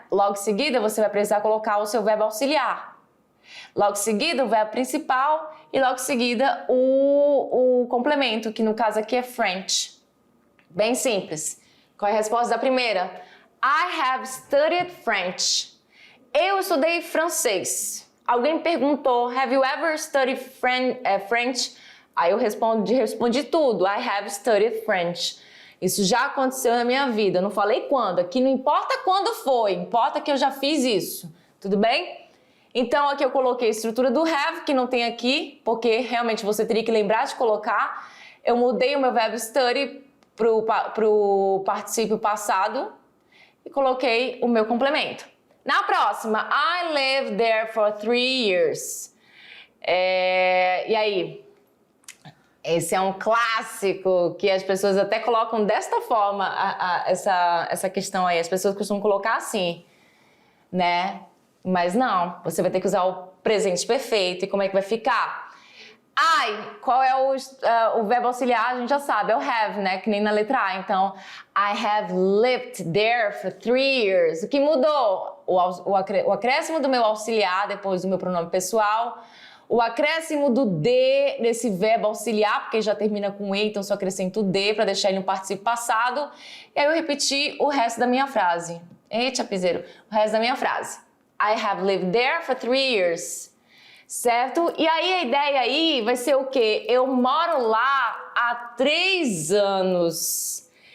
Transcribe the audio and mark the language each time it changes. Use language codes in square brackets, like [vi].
[pt] Logo em seguida, você vai precisar colocar o seu verbo auxiliar. Logo em seguida, o verbo principal e logo em seguida o complemento, que no caso aqui é French. Bem simples. Qual é a resposta da primeira? [en] I have studied French. [pt] Eu estudei francês. Alguém perguntou, [en] have you ever studied French? [pt] Aí eu respondi tudo. [en] I have studied French. [pt] Isso já aconteceu na minha vida. Eu não falei quando. Aqui não importa quando foi, importa que eu já fiz isso. Tudo bem? Então aqui eu coloquei a estrutura do have, que não tem aqui, porque realmente você teria que lembrar de colocar. Eu mudei o meu verbo study pro particípio passado e coloquei o meu complemento. Na próxima, [en] I lived there for 3 years. [pt] E aí? Esse é um clássico que as pessoas até colocam desta forma, essa questão aí. As pessoas costumam colocar assim, né? Mas não, você vai ter que usar o presente perfeito. E como é que vai ficar? Qual é o verbo auxiliar? A gente já sabe, é o have, né? Que nem na letra A. Então, [en] I have lived there for 3 years. [pt] O que mudou? O acréscimo do meu auxiliar depois do meu pronome pessoal. O acréscimo do D nesse verbo auxiliar, porque já termina com E, então só acrescento o D para deixar ele no particípio passado. E aí eu repeti o resto da minha frase. Eita, piseiro. O resto da minha frase. [en] I have lived there for 3 years. [pt] Certo? E aí a ideia aí vai ser o quê? Eu moro lá há 3 anos.